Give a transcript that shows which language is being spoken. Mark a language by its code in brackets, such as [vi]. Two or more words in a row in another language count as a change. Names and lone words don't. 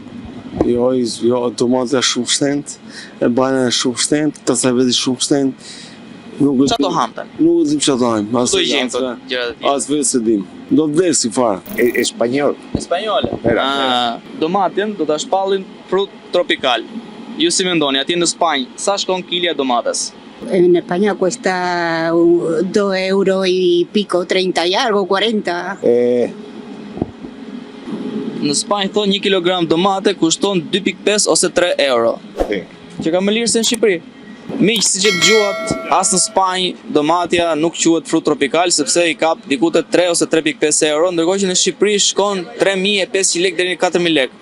[sq] Jo, domatja shumë shtent, e banana shumë shtent, kasaveti shumë shtent. Qa do hamten? Nuk e dim që do hajmë. Do i gjemë të gjërat e tjera. As vetë se dim. Do të vdes si fare. Español. Espanjole. Domatin do ta shpallin frut tropikal. Ju si mendoni, atje në Spanjë, sa shkon kilja domates? [es] En España cuesta 2 euro y pico, 30 y algo, 40. [sq] Në Spanjë thonë 1 kilogram domate kushton 2.5 ose 3 euro. Që ka më lirë se në Shqipëri. Miq, si që dëgjuat, as në Spanjë domatja nuk quhet frut tropikal sepse i kap diku te 3 ose 3.5 euro, ndërkohë që në Shqipëri shkon 3.500 lekë deri në 4.000 lekë.